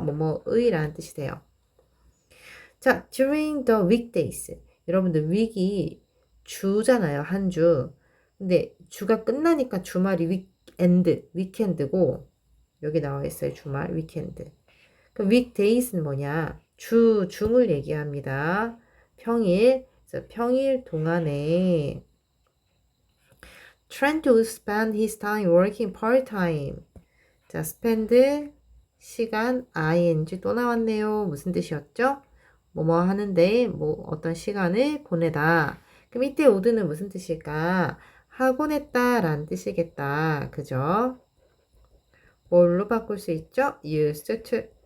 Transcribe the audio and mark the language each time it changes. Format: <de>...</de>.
<ko>뭐뭐의라는 뜻이 돼요. 자,</ko> <en>during the weekdays.</en> <ko>여러분들 week이 주잖아요. 한 주. 근데 주가 끝나니까 주말이 위켄드고 여기 나와 있어요. 주말, 위켄드. 그럼 weekdays는 뭐냐? 중을 얘기합니다. 평일. 그래서 평일 동안에</ko> <en>Trent would spend his time working part-time.</en> <ko>자, spend 시간 ing 또 나왔네요. 무슨 뜻이었죠? 뭐뭐 하는데 뭐 어떤 시간을 보내다. 그럼 이때 would는 무슨 뜻일까? 하곤 했다라는 뜻이겠다. 그죠? 뭘로 바꿀 수 있죠? used to.</ko>